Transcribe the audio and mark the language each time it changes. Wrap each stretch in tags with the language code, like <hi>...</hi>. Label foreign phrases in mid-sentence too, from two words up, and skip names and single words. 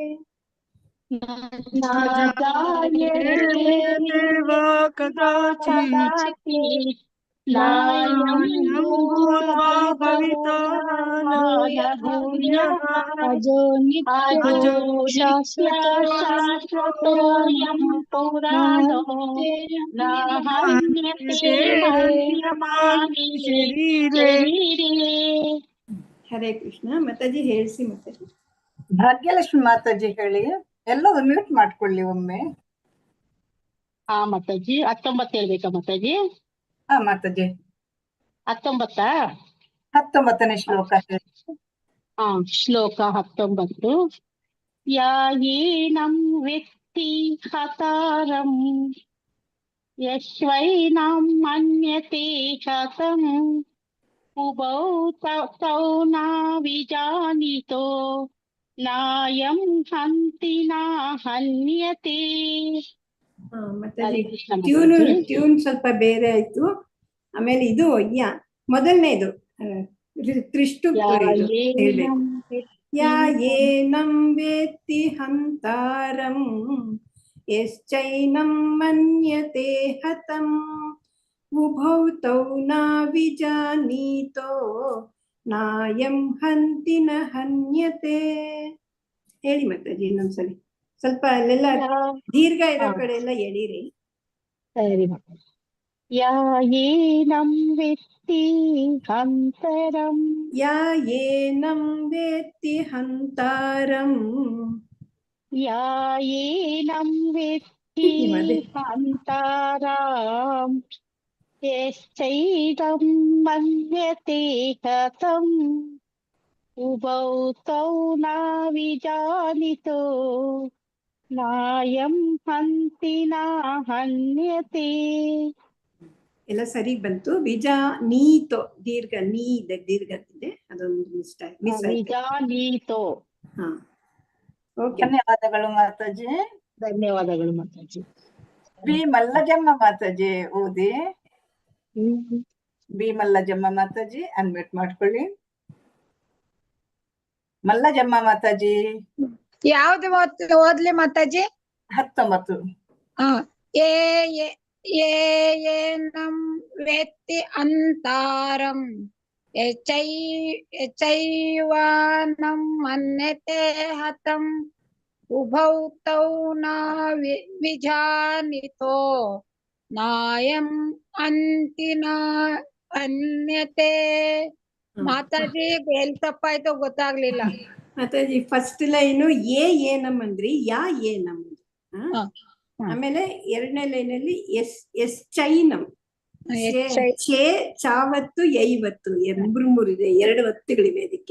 <sa>ನ ಜಾಯತೆ ವಾ ಕದಾಚಿತ್ ನಾಯಂ ಭೂತ್ವಾ ಭವಿತಾ ವಾ ನ ಭೂಯಃ ಅಜೋ ನಿತ್ಯ ಶಾಶ್ವತೋಯಂ ಪುರಾಣೋ ನ ಹನ್ಯತೆ ಹನ್ಯಮಾನೇ ಶರೀರೇ.</sa> <kn>ಹರೇ ಕೃಷ್ಣ. ಮಾತಾಜಿ ಹೇಳಿಸಿ ಮಾತಾಜಿ. ಭಾಗ್ಯಲಕ್ಷ್ಮಿ ಮಾತಾಜಿ ಹೇಳಿ. ಎಲ್ಲರೂ ಮ್ಯೂಟ್ ಮಾಡ್ಕೊಳ್ಳಿ ಒಮ್ಮೆ. ಹಾ ಮಾತಾಜಿ 19 ಹೇಳ್ಬೇಕಾ ಮಾತಾಜಿ? ಹಾ ಮಾತಾಜಿ 19ನೇ ಶ್ಲೋಕ ಹೇಳಿ. ಹಾ ಶ್ಲೋಕ 19.</kn> <sa>ಯಾಯೇನಂ ವೇತ್ತಿ ಹತಾರಂ ಯಶ್ವೈನಂ ಮನ್ಯತೆ ಹತಂ ಉಭೌ ತೌ ನ ವಿಜಾನೀತೋ ನಾಯಂ ಹಂತಿ ನ ಹನ್ಯತೆ.</sa> <kn>ಮಾತಾಜಿ ಟ್ಯೂನ್ ಸ್ವಲ್ಪ ಬೇರೆ ಆಯ್ತು. ಆಮೇಲೆ ಇದು ಮೊದಲನೇದು ತ್ರಿಷ್ಟು ಹೇಳ್ಬೇಕು.</kn> <sa>ಯಾ ಏನಂ ವೇತ್ತಿ ಹಂತಾರಂ ಯಶ್ಚೈನಂ ಮನ್ಯತೆ ಹತಂ ಉಭೌ ತೌ ನ ವಿಜಾನೀತೋ ನಾಯಂ ಹಂತಿ ನ ಹನ್ಯತೆ.</sa> <kn>ಹೇಳಿ ಮಾತಾಜಿ ಇನ್ನೊಂದ್ಸಲಿ. ಸ್ವಲ್ಪ ಅಲ್ಲೆಲ್ಲ ದೀರ್ಘ ಇರೋ ಕಡೆ ಎಲ್ಲ ಎಳೀರಿ. ಸರಿ ಮಾತಾಜಿ.</kn> <sa>ಯಾ ಏನಂ ವೇತ್ತಿ ಹಂತರಂ ಯಾ ಏನಂ ವೇತ್ತಿ ಹಂತಾರಂ ಯಾ ಏನಂ ವೇತ್ತಿ ಮದೆ. ಹಂತಾರಾಂ ಯಶ್ಚೈದಂ ಮನ್ಯತೆ ಹತಂ ಉಭೌ ತೌ ನ ವಿಜಾನಿತೋ ನಾಯಂ ಹಂತಿ ನ ಹನ್ಯತೆ.</sa> <kn>ಎಲ್ಲ ಸರಿ ಬಂತು. ವಿಜಾನೀತೋ ದೀರ್ಘ ನೀ ಇದೆ, ದೀರ್ಘ ಇದೆ, ಅದೊಂದು ಮಿಸ್ ಆಯ್ತು. ವಿಜಾನೀತೋ. ಹಾ, ಓಕೆ. ಧನ್ಯವಾದಗಳು ಮಾತಾಜಿ. ಧನ್ಯವಾದಗಳು ಮಾತಾಜಿ. ಬಿ ಮಲ್ಲಜಮ್ಮ ಮಾತಾಜಿ ಓದಿ. ಬಿ ಮಲ್ಲಜಮ್ಮ ಮಾತಾಜಿ ಅನ್ಮ್ಯೂಟ್ ಮಾಡ್ಕೊಳ್ಳಿ. ಮಲ್ಲಜಮ್ಮ ಮಾತಾಜಿ. ಯಾವ್ದು ಓದ್ಲಿ ಮಾತಾಜಿ? 19.</kn> <sa>ಏನಂ ವೇತ್ತಿ ಅಂತಾರಂ ಯಚೈವಾನಂ ಮನ್ಯತೆ ಹತಂ ಉಭೌ ತೌ ನ ವಿಜಾನಿತೋ ನಾಯಂ ಅಂತಿ ನ ಅನ್ಯತೆ.</sa> <kn>ಮಾತಾಜಿ ಎಲ್ಲಿ ತಪ್ಪಾಯ್ತೋ ಗೊತ್ತಾಗ್ಲಿಲ್ಲ. ಮಾತಾಜಿ</kn> <en>first line</en> <kn>ಏನಮ್ ಅಂದ್ರಿ, ಏನಮ್ ಆಮೇಲೆ ಎರಡನೇ ಲೈನಲ್ಲಿ ಎಸ್ ಚೈನಂ, ಚಾವತ್ತು ಯೈವತ್ತು ಮೂರಿದೆ, 2 ಒತ್ತುಗಳಿವೆ ಅದಕ್ಕೆ.</kn>